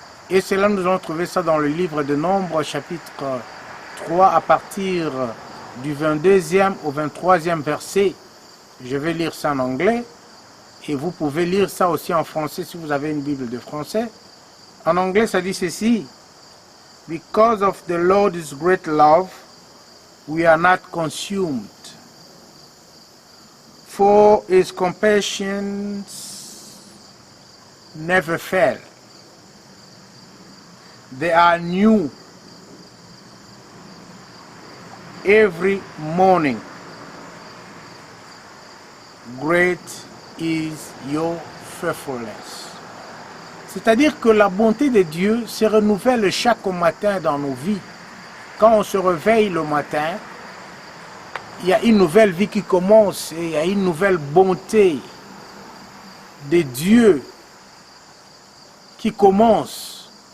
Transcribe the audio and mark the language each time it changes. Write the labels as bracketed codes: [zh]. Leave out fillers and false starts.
[fr] Et cela, nous allons trouver ça dans le livre de Nombres, chapitre 3, à partir du 22e au 23e verset. Je vais lire ça en anglais. Et vous pouvez lire ça aussi en français si vous avez une Bible de français. En anglais, ça dit ceci. [en] Because of the Lord's great love, we are not consumed. For his compassions never fail. They are new every morning. Great is your faithfulness. [fr] C'est-à-dire que la bonté de Dieu se renouvelle chaque matin dans nos vies. Quand on se réveille le matin, il y a une nouvelle vie qui commence et il y a une nouvelle bonté de Dieu qui commence.